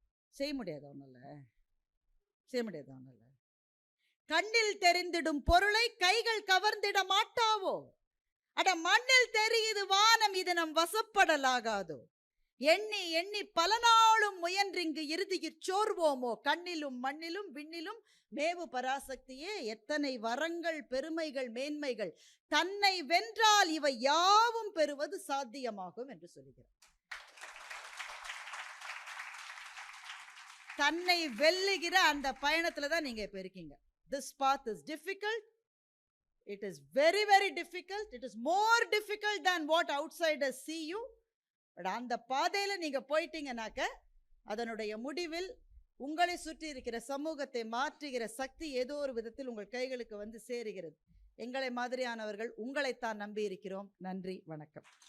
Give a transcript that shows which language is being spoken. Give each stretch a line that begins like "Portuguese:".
Tamil: செய்ய முடியாது அவனால, செய்ய முடியாது அவனால. கண்ணில் தெரிந்திடும் பொருளை கைகள் கவர்ந்திட மாட்டாவோ, அட மண்ணில் தெரியுது வானம் இது நம் வசப்படலாகாதோ, எண்ணி எண்ணி பல நாளும் முயன்றிங்கு இறுதியிற் சோர்வோமோ, கண்ணிலும் மண்ணிலும் விண்ணிலும் மேவு பராசக்தியே, எத்தனை வரங்கள் பெருமைகள் மேன்மைகள், தன்னை வென்றால் இவை யாவும் பெறுவது சாத்தியமாகும் என்று சொல்கிறார். தன்னை வெல்லுகிற அந்த பயணத்துல தான் நீங்க இப்ப இருக்கீங்க.
English: This path is difficult. It is very very difficult. It is more difficult than what outsiders see you.
Tamil: But அந்த பாதையில நீங்க போயிட்டீங்கன்னாக்க அதனுடைய முடிவில் உங்களை சுற்றி இருக்கிற சமூகத்தை மாற்றுகிற சக்தி ஏதோ ஒரு விதத்தில் உங்கள் கைகளுக்கு வந்து சேருகிறது. எங்களை மாதிரியானவர்கள் உங்களைத்தான் நம்பி இருக்கிறோம். நன்றி, வணக்கம்.